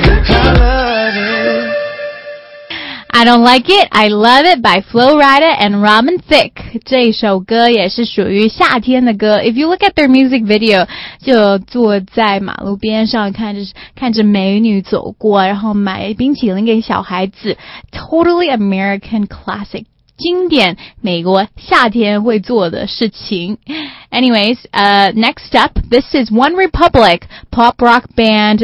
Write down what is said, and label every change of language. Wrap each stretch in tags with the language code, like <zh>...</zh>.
<en>I don't like it, I love it by Flo Rida and Robin Thicke.</en> <zh>这首歌也是属于夏天的歌。</zh> <en>If you look at their music video,</en> <zh>就坐在马路边上看着美女走过，然后买冰淇淋给小孩子。</zh> <en>Totally American classic.</en> <zh>经典美国夏天会做的事情。</zh> <en>Anyways, next up, this is One Republic, pop rock band.</en>